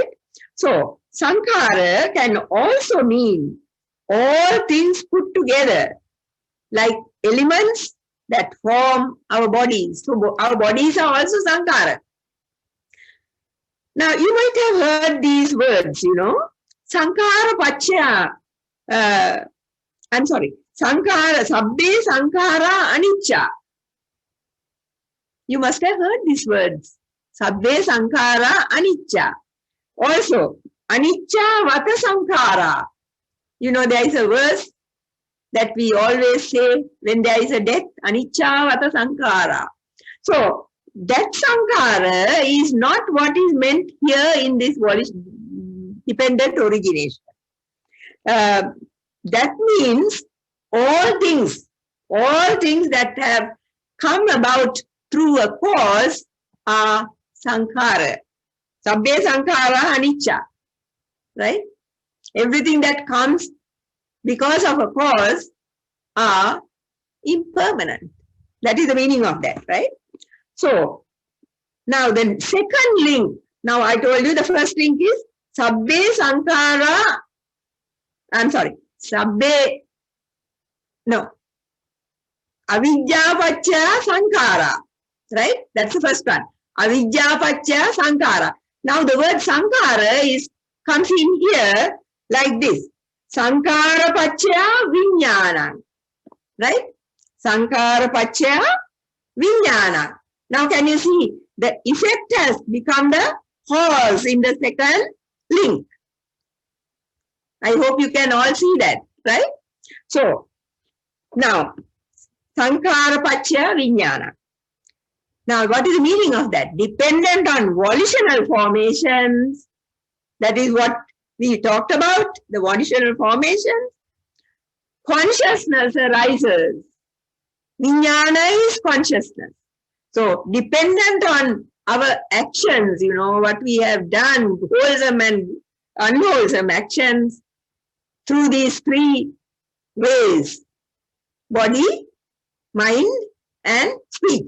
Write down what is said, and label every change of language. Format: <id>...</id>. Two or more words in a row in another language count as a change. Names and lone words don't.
<en>So, sankhara can also mean all things put together, like elements that form our bodies. So, our bodies are also sankhara. Now, you might have heard these words,</en> <pi>sankhara pacchaya, sankhara, sabbe sankhara anicca.</pi> <en>You must have heard these words.</en> <pi>Sabbe sankhara anicca. Also, anicca vata sankhara.</pi> <en>There is a verse that we always say when there is a death,</en> <pi>anicca vata sankhara.</pi> <en>So, that sankhara is not what is meant here in this dependent origination. That means all things that have come about through a cause are sankhara.</en> <pi>Sabbe sankhara anicca.</pi> <en>Right? Everything that comes because of a cause are impermanent. That is the meaning of that, right? So, now the second link. Now I told you the first link is</en> <pi>sabbe sankhara. Avidya pacchaya sankhara.</pi> <en>Right? That's the first one.</en> <pi>Avidya pacchaya sankhara.</pi> <en>Now the word sankhara comes in here like this.</en> <pi>Sankhara pacchaya vijnana.</pi> <en>Right?</en> <pi>Sankhara pacchaya vijnana.</pi> <en>Now can you see the effect has become the cause in the second link. I hope you can all see that, right? So now</en> <pi>sankhara pacchaya vijnana.</pi> <en>Now, what is the meaning of that? Dependent on volitional formations. That is what we talked about, the volitional formations. Consciousness arises. Vijnana is consciousness. So, dependent on our actions, what we have done, wholesome and unwholesome actions, through these three ways, body, mind, and speech.</en>